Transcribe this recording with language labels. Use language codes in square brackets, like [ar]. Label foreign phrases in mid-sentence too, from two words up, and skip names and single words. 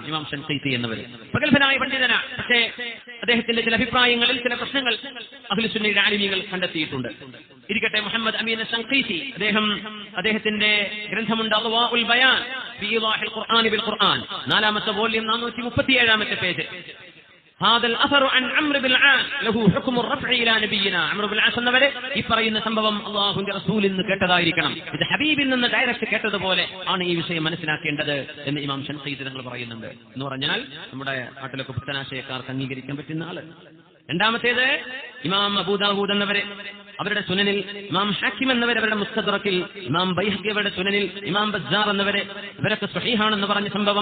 [ml] ഇമാം അശ്ശൻഖീതി എന്നവർ പ്രഗത്ഭനായ പണ്ഡിതനാണ്. പക്ഷേ അദ്ദേഹത്തിന്റെ ചില അഭിപ്രായങ്ങളിൽ ചില പ്രശ്നങ്ങൾ അഹ്ലു സുന്നയുടെ ആലിമീങ്ങൾ കണ്ടെത്തിയിട്ടുണ്ട്. ഇരിക്കട്ടെ, മുഹമ്മദ് അമീൻ അശ്ശൻഖീതി അദ്ദേഹത്തിന്റെ ഗ്രന്ഥമുണ്ട് അദ്വാഉൽ ബയാൻ ഫീ ഇളാഹിൽ ഖുർആൻ ബിൽ ഖുർആൻ, 4ാമത്തെ വോള്യം 437ാമത്തെ പേജ്. [ar] هذا الأثر عن عمرو بن العاص له حكم الرفع إلى نبينا. [ml] عمرو بن العاص എന്നവരെ ഈ പറയുന്ന സംഭവം അല്ലാഹുവിന്റെ റസൂലിൽ നിന്ന് കേട്ടതായിരിക്കണം, ഇത് ഹബീബിൽ നിന്ന് ഡയറക്റ്റ് കേട്ടതുപോലെ ആണ് ഈ വിഷയം മനസ്സിലാക്കേണ്ടത് എന്ന് ഇമാം ശൻഖീതി തങ്ങൾ പറയുന്നുണ്ട്. എന്ന് പറഞ്ഞാൽ നമ്മുടെ നാട്ടിലൊക്കെ പുത്തനാശയക്കാർക്ക് അംഗീകരിക്കാൻ പറ്റുന്ന ആള്. രണ്ടാമത്തേത് ഇമാം അബൂ ദാവൂദ് എന്നവരെ അവരുടെ സുനനിൽ, ഇമാം ഹാക്കിം എന്നവരെ അവരുടെ മുസ്തദ്റക്കിൽ, ഇമാം ബൈഹഖി അവരുടെ സുനനിൽ, ഇമാം ബസ്സാർ എന്നവരെ ഇവരൊക്കെ സ്വഹീഹാണെന്ന് പറഞ്ഞ സംഭവം.